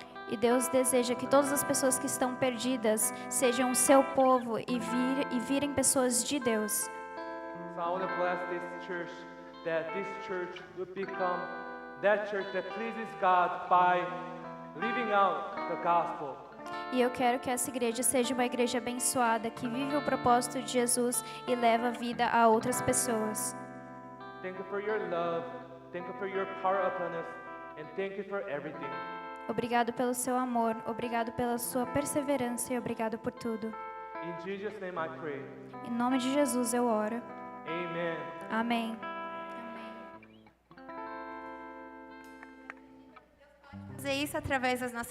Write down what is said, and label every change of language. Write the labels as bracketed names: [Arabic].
[Portuguese] E Deus deseja que todas as pessoas que estão perdidas sejam o seu povo e virem pessoas de Deus. [English] So I want to bless this church, that this church would become that church that pleases God by living out the gospel. [Portuguese] E eu quero que essa igreja seja uma igreja abençoada, que vive o propósito de Jesus e leva a vida a outras pessoas. [English] Thank you for your love. Thank you for your power upon us. And thank you for everything. [Portuguese] Obrigado pelo seu amor, obrigado pela sua perseverança e obrigado por tudo. [English] In Jesus' name I pray. [Portuguese] Em nome de Jesus eu oro. [English] Amen. [Portuguese] Amém. Fazer isso através das nossas